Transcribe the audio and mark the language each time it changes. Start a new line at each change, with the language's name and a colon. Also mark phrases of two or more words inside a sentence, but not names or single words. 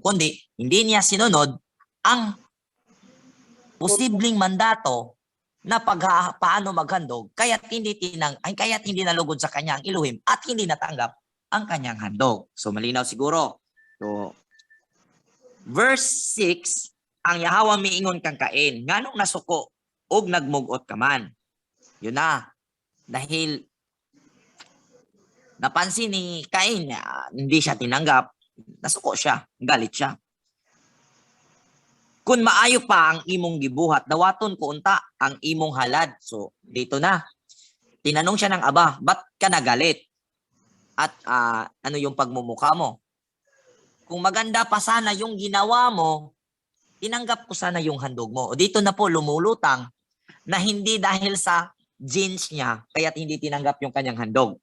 Filipino: Kundi hindi niya sinunod ang posibleng mandato na paano maghandog kaya't hindi nalugod sa kanya ang Elohim at hindi natanggap ang kanyang handog. So malinaw siguro. So verse 6,
Cebuano: ang Yahawa miingon kang Cain, nganong nasuko og nagmugot ka man.
Filipino: Yun na. Dahil napansin ni Cain na hindi siya tinanggap, nasuko siya, galit siya.
Cebuano: Kung maayo pa ang imong gibuhat, dawaton ko unta ang imong halad.
Filipino: So, dito na. Tinanong siya ng Aba, ba't ka nagalit? At ano yung pagmumukha mo? Kung maganda pa sana yung ginawa mo, tinanggap ko sana yung handog mo. O dito na po lumulutang na hindi dahil sa genes niya, kaya't hindi tinanggap yung kanyang handog.